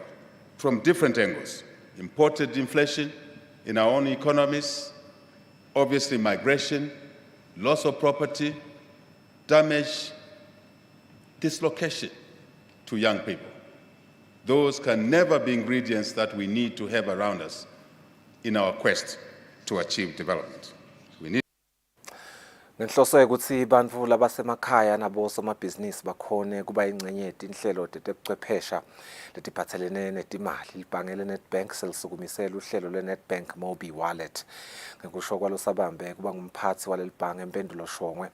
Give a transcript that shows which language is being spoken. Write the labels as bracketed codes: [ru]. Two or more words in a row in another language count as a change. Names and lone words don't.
[en] From different angles, imported inflation in our own economies, obviously migration, loss of property, damage, dislocation to young people. Those can never be ingredients that we need to have around us in our quest to achieve development. We need [ss] Ngenhloso ukuthi bantfu labasemakhaya nabo somabhizinisi bakhone kuba ingcenye yetinhlelo tetekuchwephesha letiphathelene netimali. Libhange leNedbank selisukumisela uhlelo lweNedbank Mobi Wallet. Ngekusho kwalosabambe kuba ngumphathi walelibhange empendulo Shongwe.